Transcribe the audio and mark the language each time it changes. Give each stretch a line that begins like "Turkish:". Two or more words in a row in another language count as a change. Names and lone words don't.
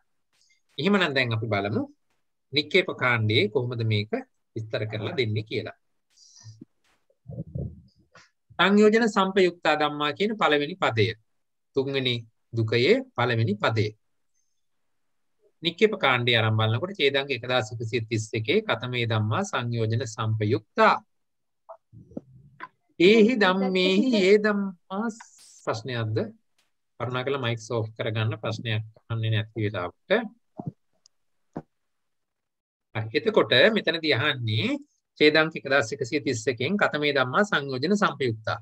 Sinhala: එහෙමනම් දැන් අපි බලමු නික්කේප කාණ්ඩයේ කොහොමද මේක විස්තර කරලා දෙන්නේ කියලා.
Pali: සංයෝජන සංපයුක්තා ධම්මා
Sinhala: කියන පළවෙනි පදය. තුන්වෙනි දුකයේ පළවෙනි පදය. නික්කේප කාණ්ඩය ආරම්භ බලනකොට ඡේදංග 1131
Pali: කතමේ ධම්මා සංයෝජන සංපයුක්තා. ඒහි ධම්මේහි ඒ ධම්මා ප්‍රශ්නයක්ද?
Sinhala: කරුණාකරලා
English: mic off
Sinhala: කරගන්න, ප්‍රශ්නයක් අහන්නේ නැති වෙලාවට. එතකොට මෙතනදී අහන්නේ ඡේදංග 1131කින්
Pali: කතමේ ධම්මා සංයෝජන සංපයුක්තා.